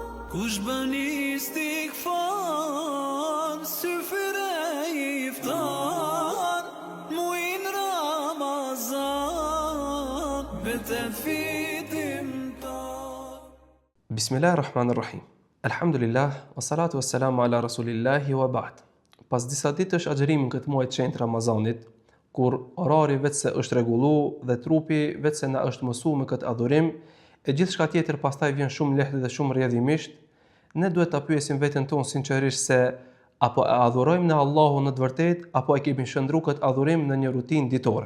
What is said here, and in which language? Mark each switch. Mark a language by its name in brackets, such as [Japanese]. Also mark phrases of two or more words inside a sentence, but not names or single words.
[Albanian] Kush bën istighfar, syfyre iftar, muin Ramazan, betet fitimtar. [Arabic] بسم الله الرحمن الرحيم. الحمد لله، والصلاة والسلام على رسول الله وبعد. [Albanian] Pas disa ditësh agjërimi në këtë muaj të shenjtë Ramazanit, kur orari vetëse është rregullu dhe trupi vetëse na është mësuar me këtë adhurim, e gjithçka tjetër pastaj vjen shumë lehtë dhe shumë rrjedhimisht, ne duhet ta pyesim veten tonë sinqerisht se apo e adhurojmë në Allahun në të vërtetë apo e kemi shndruar këtë adhurim në një rutinë ditore.